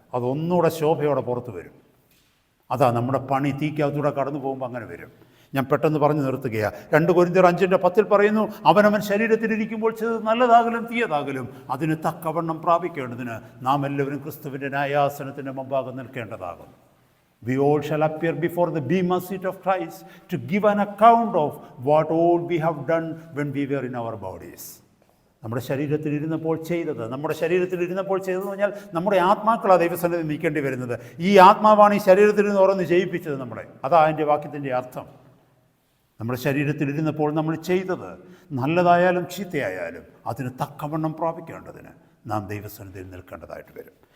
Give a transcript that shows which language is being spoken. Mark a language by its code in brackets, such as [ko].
[ml] അതൊന്നുകൂടെ ശോഭയോടെ പുറത്ത് വരും. അതാ നമ്മുടെ പണി തീക്കകത്തൂടെ കടന്നു പോകുമ്പോൾ അങ്ങനെ വരും. ഞാൻ പെട്ടെന്ന് പറഞ്ഞു നിർത്തുകയാണ്. 2 കൊരിന്ത്യർ 5:10 പറയുന്നു, അവനവൻ ശരീരത്തിലിരിക്കുമ്പോൾ ചെയ്തത് നല്ലതാകലും തീയതാകലും അതിന് തക്കവണ്ണം പ്രാപിക്കേണ്ടതിന് നാം എല്ലാവരും ക്രിസ്തുവിൻ്റെ ന്യായാസനത്തിൻ്റെ മുമ്പാകെ നിൽക്കേണ്ടതാകും. [en] We all shall appear before the bema seat of Christ to give an account of what all we have done when we were in our bodies. [ml] നമ്മുടെ ശരീരത്തിലിരുന്നപ്പോൾ ചെയ്തതെന്ന് പറഞ്ഞാൽ നമ്മുടെ ആത്മാക്കളാണ് ദൈവസന്നിധി നിൽക്കേണ്ടി വരുന്നത്. ഈ ആത്മാവാണ് ഈ ശരീരത്തിൽ നിന്ന് ഓരോന്ന് ചെയ്യിപ്പിച്ചത് നമ്മളെ. അതാ അതിൻ്റെ വാക്യത്തിൻ്റെ അർത്ഥം. നമ്മുടെ ശരീരത്തിലിരുന്നപ്പോൾ നമ്മൾ ചെയ്തത് നല്ലതായാലും ചീത്തയായാലും അതിന് തക്കവണ്ണം പ്രാപിക്കേണ്ടതിന് നാം ദൈവസന്നിധിയിൽ നിൽക്കേണ്ടതായിട്ട് വരും.